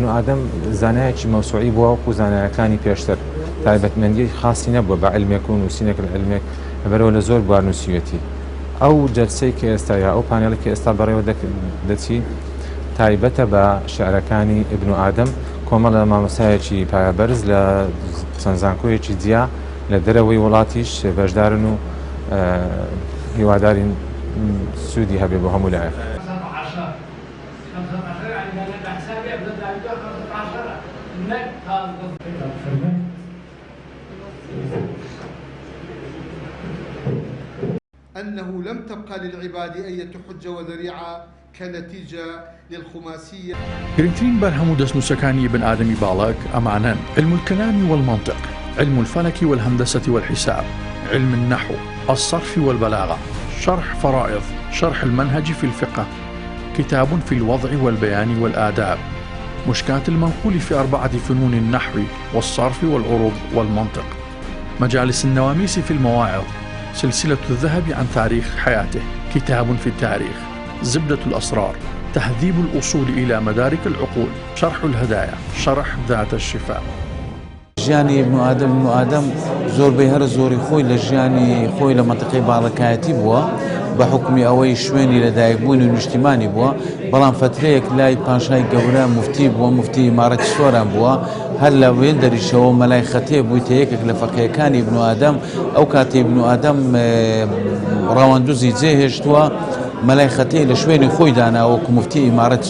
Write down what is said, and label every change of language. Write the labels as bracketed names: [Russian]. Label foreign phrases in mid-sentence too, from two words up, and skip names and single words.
[Central Kurdish] عادەم زانایەکی مەوسوعی بووە وەکو زانایەکانی پێشتر تایبەتمەندی خاصی نەبووە بە عیلمێک و نووسینێک لە عیلمێک لەبەرەوە لە زۆر بوار نووسیوەتی ئەو جەلسەی کە ئێستاە ئەو پانێڵی کە ئێستا بەڕێوە دەچی تایبەتە بە شیعرەکانی ئیبن عادەم کۆمەڵە مامۆستایەکی پایەبەرز لە چەند زانکۆیەکی جیا لە دەرەوەی وڵاتیش بەشدارن و هیوادارین سوودی هەبێ بۆ هەموو لایەک [Arabic] أنه لم تبقى للعباد أية حجة وذريعة كنتيجة للخماسية. [Central Kurdish] گرنگترین بەرهەم و دەستنووسەکانی ابن ئادەمی باڵک ئەمانن [Arabic] علم الكلام والمنطق علم الفلك والهندسة والحساب علم النحو الصرف والبلاغة شرح فرائض شرح المنهج في الفقه كتاب في الوضع والبيان والآداب مشكاة المنقول في 4 فنون النحو والصرف والعروض والمنطق مجالس النواميس في المواعظ سلسلة الذهب عن تاريخ حياته كتاب في التاريخ زبدة الأسرار تهذيب الأصول إلى مدارك العقول شرح الهدايا شرح ذات الشفاء [Central Kurdish] ژیانی ابن ئادەم زۆربەی هەر زۆری خۆی لە ژیانی خۆی لە مەنتیقەی باڵەکایەتی بووە بە حکمی ئەوەی شوێنی لەدایکبوون و نیشتیمانی بووە بەڵام فترەیەک لای پاشای گەورە مفتی بووە مفتی ئیمارەتی سۆران بووە هەر لە وێندەریشەوە مەلای خەتێ بوویتە یەکێک لە فەقێیەکانی ابن ئادەم ئەو کاتێ ابن ئادەم ڕاوەندوزی جێهێشتووە مەلای خەتەی لە شوێنی خۆی داناوەکو مفتی ئیمارەتی